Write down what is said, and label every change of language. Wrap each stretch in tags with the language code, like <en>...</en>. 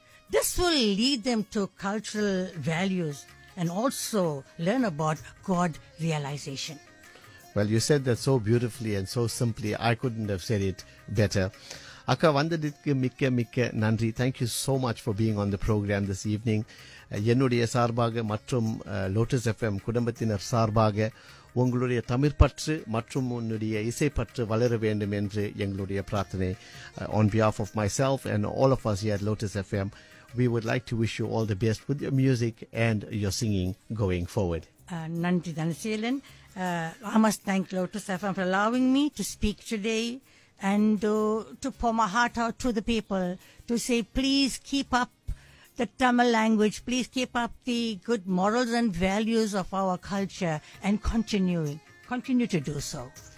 <en>This will lead them to cultural values and also learn about God realization. Well, you said that so beautifully and so simply. I couldn't have said it better.</en> <ta>Akka, vandaditku mikka mikka nandri.</ta> <en>Thank you so much for being on the program this evening.</en> <ta>Ennudaiya sarbaga matrum Lotus FM kudambathinar sarbaga உங்களுடைய தமிழ் பற்று மற்றும் உன்னுடைய இசை பற்று வளர வேண்டும் என்று எங்களுடைய பிரார்த்தனை.</ta> <en>On behalf of myself and all of us here at Lotus FM, we would like to wish you all the best with your music and your singing going forward.</en> <ta>Nandri Dhanasilan.</ta> <en>I must thank Lotus FM for allowing me to speak today and to pour my heart out to the people to say, please keep up the Tamil language, please keep up the good morals and values of our culture and continue to do so.</en>